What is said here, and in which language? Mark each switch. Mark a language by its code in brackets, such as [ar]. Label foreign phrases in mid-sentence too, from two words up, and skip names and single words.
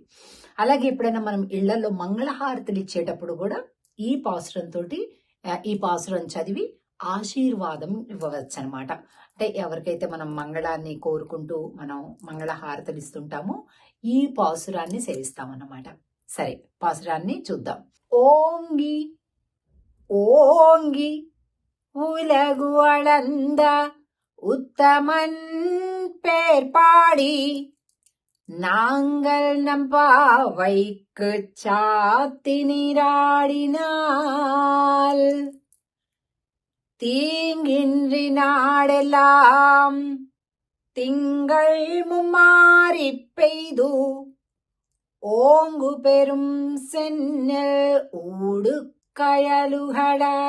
[te] అలాగే ఎప్పుడైనా మనం ఇళ్లలో మంగళహారతులు ఇచ్చేటప్పుడు కూడా ఈ పాసురం చదివి ఆశీర్వాదం ఇవ్వవచ్చు అనమాట. అంటే ఎవరికైతే మనం మంగళాన్ని కోరుకుంటూ మనం మంగళహారతులు ఇస్తుంటామో ఈ పాసురాన్ని సేవిస్తామన్నమాట. సరే, పాసురాన్ని చూద్దాం. [ta] ఓంగి ஓங்கி உலகு அளந்த உத்தமன் பேர் பாடி நாங்கள் நம்பாவைக்கு சாத்தி நீராடினால் தீங்கின்றி நாடெல்லாம் திங்கள் மும்மாறி பெய்து ஓங்கு பெரும் சென்னல் ஊடு கயலுகட